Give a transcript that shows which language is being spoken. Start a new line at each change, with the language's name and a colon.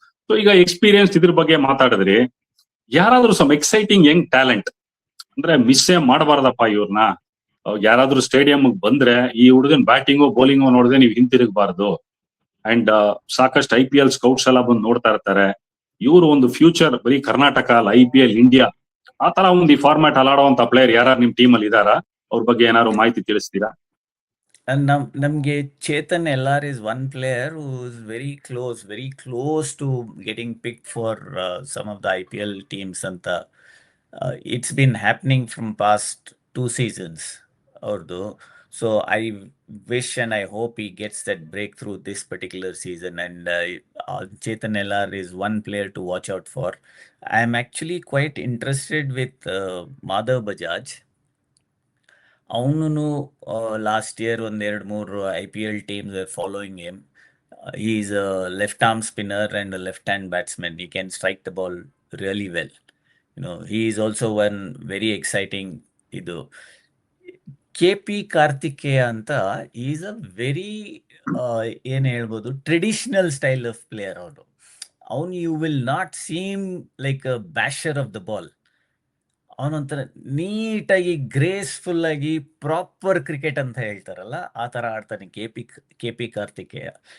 Kannada: So ಈಗ experience ಇದ್ರ ಬಗ್ಗೆ ಮಾತಾಡಿದ್ರಿ, ಯಾರಾದ್ರೂ
English: some exciting young talent
Kannada: ಅಂದ್ರೆ ಮಿಸ್ಸೇ ಮಾಡಬಾರ್ದಪ್ಪ ಇವ್ರನ್ನ, ಯಾರಾದ್ರೂ ಸ್ಟೇಡಿಯಂ ಬಂದ್ರೆ ಈ ಹುಡುಗನ್ ಬ್ಯಾಟಿಂಗು ಬೌಲಿಂಗು ನೋಡಿದ್ರೆ ನೀವು ಹಿಂತಿರುಗಬಾರ್ದು. ಅಂಡ್ ಸಾಕಷ್ಟು IPL ಸ್ಕೌಟ್ಸ್ ಎಲ್ಲ ಬಂದು ನೋಡ್ತಾ ಇರ್ತಾರೆ. ಇವರು ಒಂದು ಫ್ಯೂಚರ್ ಬರೀ ಕರ್ನಾಟಕ ಅಲ್ಲ, IPL ಇಂಡಿಯಾ ಆ ತರ ಒಂದು ಈ ಫಾರ್ಮ್ಯಾಟ್ ಅಲಾಡುವಂತ ಪ್ಲೇಯರ್ ಯಾರು ನಿಮ್ ಟೀಮ್ ಅಲ್ಲಿ ಇದಾರಾ? ಅವ್ರ ಬಗ್ಗೆ ಏನಾದ್ರು ಮಾಹಿತಿ ತಿಳಿಸ್ತೀರಾ? ನಮ್ಗೆ
English: Chetan LR is one player who is very close to getting picked for some of the IPL teams
Kannada: ಅಂತ.
English: It's been happening from past 2 seasons
Kannada: ಅವ್ರದ್ದು.
English: So I wish and I hope he gets that breakthrough this particular season. And Chetan LR is one player to watch out for. I am actually quite interested with Madhav Bajaj.
Kannada: ಅವನು
English: Last year 1-2-3 IPL teams are following him. He is a left arm spinner and a left hand batsman. He can strike the ball really well. He is also one very exciting
Kannada: ಇದು.
English: KP Karthikeya
Kannada: ಅಂತ,
English: is a very
Kannada: ಏನ್ ಹೇಳ್ಬೋದು,
English: traditional style of player
Kannada: ಅವನು.
English: You will not seem like a basher of the ball.
Kannada: ಅವನೊಂಥರ ನೀಟಾಗಿ graceful ಆಗಿ proper cricket ಅಂತ ಹೇಳ್ತಾರಲ್ಲ, ಆ ತರ ಆಡ್ತಾನೆ KP ಕಾರ್ತಿಕೇಯ.